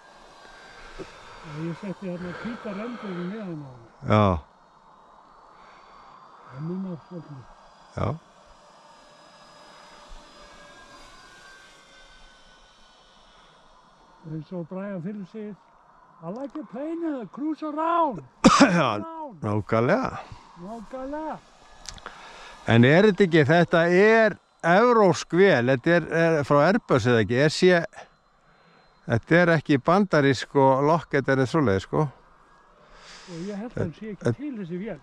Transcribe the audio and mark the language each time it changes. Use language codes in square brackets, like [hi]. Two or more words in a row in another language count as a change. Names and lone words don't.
[is] Ég setti hérna hvíta rendur í neðan á hana. Já, Það munar svolítið. já. Eins og Brian Phillips segir, [en] I like a plane that cruise around. [is] Já, Around. nákvæmlega. Nákvæmlega. En er þetta ekki, þetta er evrópsk vél, þetta er frá Airbus eða ekki, þetta er ekki bandarísk og Lockheed er svoleiðis, sko. Og ég held að hún sé ekki til þessi vél.